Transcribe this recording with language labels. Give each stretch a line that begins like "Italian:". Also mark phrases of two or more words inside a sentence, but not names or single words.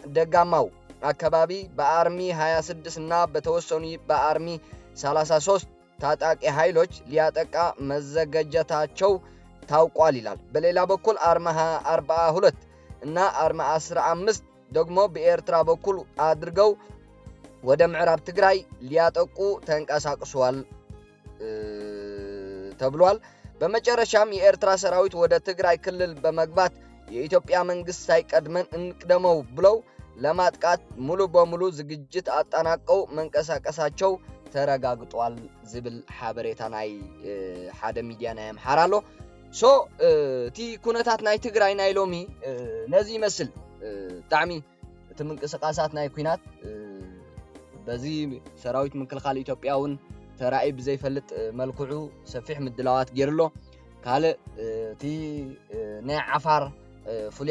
Amharic: ደጋማው አካባቢ በአርሚ 26 እና በተወሰኑ በአርሚ 33 ታጣቂ ኃይሎች ሊያጠቃ መዘጋጀታቸው ታውቋል ይላል። በሌላ በኩል አርማ 42 እና አርማ 15 ደግሞ በኤርትራ በኩል አድርገው ወደ ምዕራብ ትግራይ ሊያጠቁ ተንቀሳቅሷል ተብሏል። በመጨረሻም የኤርትራ ሰራዊት ወደ ትግራይ ክልል በመግባት የኢትዮጵያ መንግስት ሳይቀድመን እንቅደመው ብለው ለማጥቃት ሙሉ በሙሉ ዝግጅት አጠናቀው መንቀሳቀሳቸው ተረጋግጧል
Tigrinya: ዝብል ሓበሬታ ናይ ሓደ ሚድያ ናይ አምሓራ ኣሎ። እቲ ኩነታት ናይ ትግራይ ናይ ሎሚ ነዚ ይመስል ብጣዕሚ እቲ ምንቅስቃሳት ናይ ኩናት በዚ ሰራዊት ምክልኻል ኢትዮጵያ እውን ተራእይ ብዘይፈልጥ መልክዑ ሰፊሕ ምድላዋት ገይሩሎ ካልእ እቲ ናይ ዓፋር ፍሉይ